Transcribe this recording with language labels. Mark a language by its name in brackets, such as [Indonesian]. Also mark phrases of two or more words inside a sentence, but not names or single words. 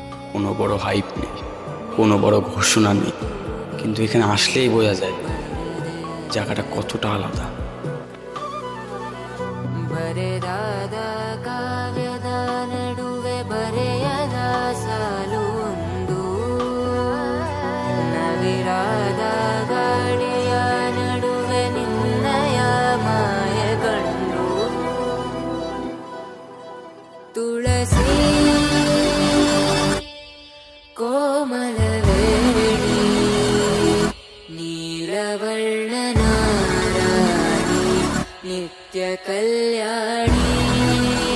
[Bangla] কোনো বড় হাইপ নেই, কোনো বড় ঘোষণা নেই, কিন্তু এখানে আসলেই বোঝা যায় জায়গাটা কতটা আলাদা। [Kannada] ಬರೆದಾದ ಕಾವ್ಯದ ನಡುವೆ ಬರೆಯದ ಸಾಲುಂದು, ನವಿರಾದ ಗಾಳಿಯ ನಡುವೆ ನಿನ್ನಯ ಮಾಯ ಕಂಡು, ತುಳಸಿ ಕೋಮಲವೇಣಿ ನೀಲವರ್ಣನಾರಾಣಿ ನಿತ್ಯ ಕಲ್ಯಾಣಿ.